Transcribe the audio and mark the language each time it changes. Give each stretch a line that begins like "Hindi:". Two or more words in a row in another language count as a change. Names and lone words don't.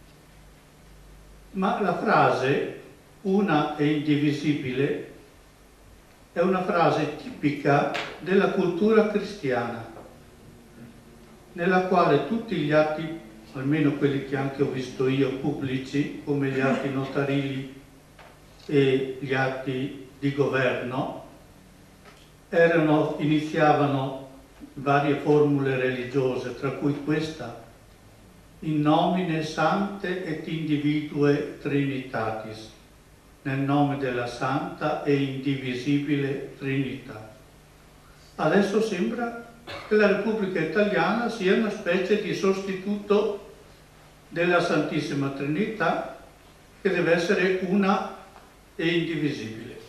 Italian: Ma la frase una e indivisibile è una frase tipica della cultura cristiana, nella quale tutti gli atti, almeno quelli che anche ho visto io pubblici, come gli atti notarili e gli atti di governo, iniziavano varie formule religiose, tra cui questa:
Latin: in nomine Sancte et individue Trinitatis,
Italian: nel nome della Santa e indivisibile Trinità. Adesso sembra che la Repubblica Italiana sia una specie di sostituto della Santissima Trinità, che deve essere una e indivisibile.